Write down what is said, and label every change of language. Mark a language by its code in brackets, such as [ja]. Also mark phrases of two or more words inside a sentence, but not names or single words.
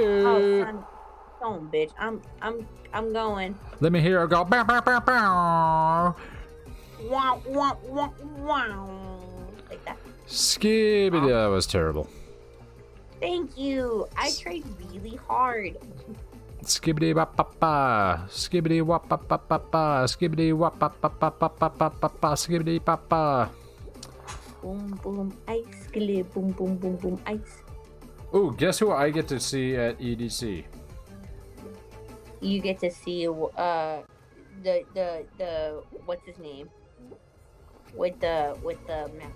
[en] Oh, son, don't bitch. I'm going. Let me hear her go. Bow, bow, bow, bow. Wow, wow, wow, wow. Like that. Skibbity. That was terrible. Thank you. I tried really hard. Skibbity wap pa pa. Skibbity wap pa pa pa pa. Skibbity wap pa pa pa pa pa pa pa pa. Skibbity pa pa. Boom, boom, ice. Skilly, boom, boom, boom, boom, ice. Ooh, guess who I get to see at EDC? You get to see the what's his name with the mask.